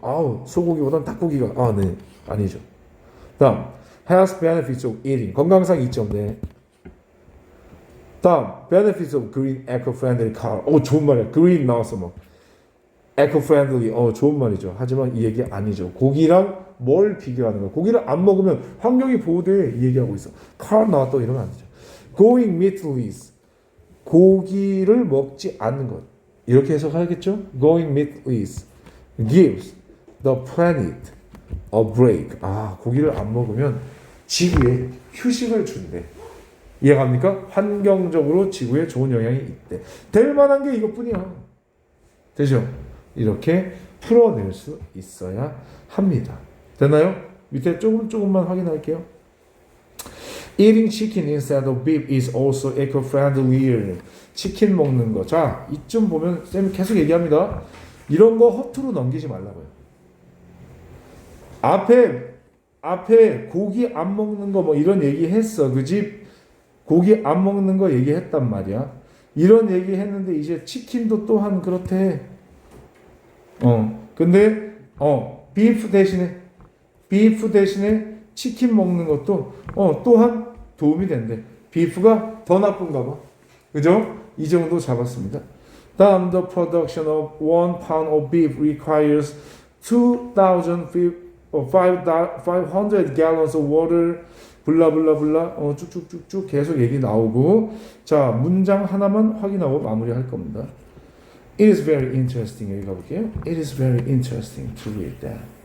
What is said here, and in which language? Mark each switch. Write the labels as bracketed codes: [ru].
[ko] 아우, 소고기보단 닭고기가, 네, 아니죠. 다음, [en] health benefits of eating. [ko] 건강상 이점. 네. 다음, [en] benefits of green eco-friendly car. [ko] 좋은 말이야. green 나왔어, 뭐. eco-friendly. 좋은 말이죠. 하지만 이 얘기 아니죠. 고기랑 뭘 비교하는 거야? 고기를 안 먹으면 환경이 보호돼. 이 얘기하고 있어. car 나왔다고 이러면 안 되죠. [en] going meatless. [ko] 고기를 먹지 않는 것. 이렇게 해석하겠죠? [en] Going meatless gives the planet a break. [ko] 고기를 안 먹으면 지구에 휴식을 준대. 이해갑니까? 환경적으로 지구에 좋은 영향이 있대. 될 만한 게 이것뿐이야. 되죠? 이렇게 풀어낼 수 있어야 합니다. 됐나요? 밑에 조금만 확인할게요. [en] Eating chicken instead of beef is also eco-friendlier. [ko] 치킨 먹는 거. 자, 이쯤 보면 쌤이 계속 얘기합니다. 이런 거 허투루 넘기지 말라고요. 앞에 고기 안 먹는 거 뭐 이런 얘기 했어. 그 집 고기 안 먹는 거 얘기했단 말이야. 이런 얘기 했는데 이제 치킨도 또한 그렇대. 근데 비프 대신에 치킨 먹는 것도 또한 도움이 된대. 비프가 더 나쁜가 봐. 그죠? 이 정도 잡았습니다. 다음, [en] the production of 1 pound of beef requires 2,500 gallons of water. [ko] 블라블라블라 쭉쭉쭉쭉 계속 얘기 나오고. 자, 문장 하나만 확인하고 마무리할 겁니다. [en] It is very interesting. [ko] 여기 가볼게요. [en] It is very interesting to read that.